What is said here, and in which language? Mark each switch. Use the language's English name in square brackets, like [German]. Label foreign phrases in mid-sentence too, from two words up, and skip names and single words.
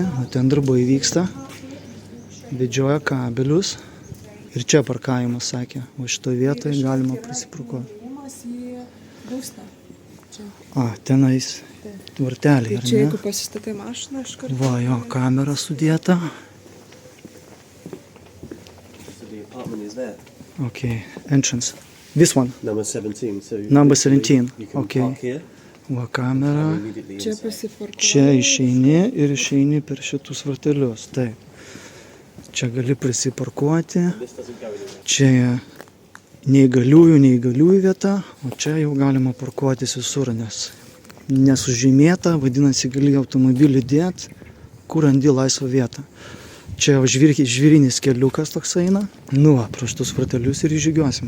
[Lithuanian] O ten darbai vyksta. Vedžioja kabelius. Ir čia parkavimas, sakė. O šitoje vietoje galima prisiparkuoti. Tenais varteliai, ar ne? Čia jeigu pasistatai mašiną, iš karto. Va, jo, kamera sudėta. [English] So the apartment is there. Okay, entrance. This one. Number 17. So Number literally 17, You can okay. park here. [Lithuanian] Va, kamera. [English] Immediately [Lithuanian] Čia [English] inside. [Lithuanian] pasiparkuoja. Čia išeini ir išeini per šitus vartelius. Taip. Čia gali prisiparkuoti. [English] This doesn't go anywhere. [Lithuanian] Čia neįgaliųjų vieta, o čia jau galima parkuotis visur, nes nesužymėta, vadinasi, gali automobilį dėti, kur randi laisvą vietą. Čia žvyrinis keliukas toks eina. Nu, pro šitus vartelius ir įžygiuosim.